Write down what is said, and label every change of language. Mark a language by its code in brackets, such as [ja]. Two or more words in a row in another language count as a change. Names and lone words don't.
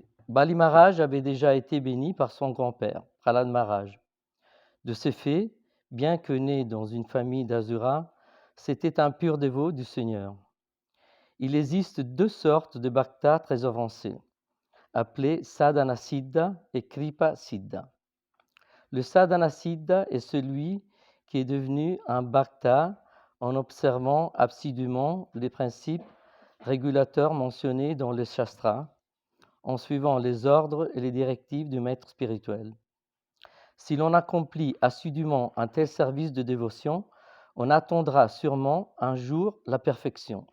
[fr] Bali Maharaj avait déjà été béni par son grand-père, Prahlad Maharaj. De ces faits, bien que né dans une famille d'Asura, c'était un pur dévot du Seigneur. Il existe deux sortes de bhakta très avancés, appelés [sa] sadhana siddha [fr] et [sa] kripa siddha. [fr] Le [sa] sadhana siddha [fr] est celui qui est devenu un bhakta en observant assidûment les principes régulateurs mentionnés dans les shastras, en suivant les ordres et les directives du maître spirituel. Si l'on accomplit assidûment un tel service de dévotion, on attendra sûrement un jour la perfection.